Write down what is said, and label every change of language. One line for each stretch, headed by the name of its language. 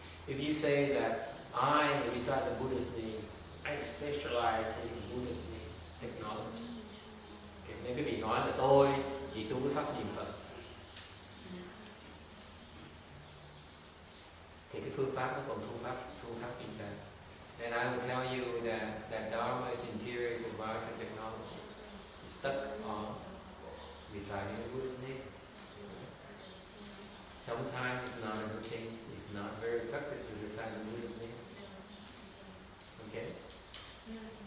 English: If you say that I recite the Buddha's name, I specialize in Buddha's name technology.
Vietnamese: Nên quý vị nói là tôi chỉ tu cái pháp niệm Phật. Thì cái phương pháp nó còn thu pháp Kim Cang.
English: And I will tell you that Dharma is interior to Varja technology. It's stuck on reciting the Buddha's name. Sometimes it's not a good thing. It's not very effective to recite the Buddha's name. Okay?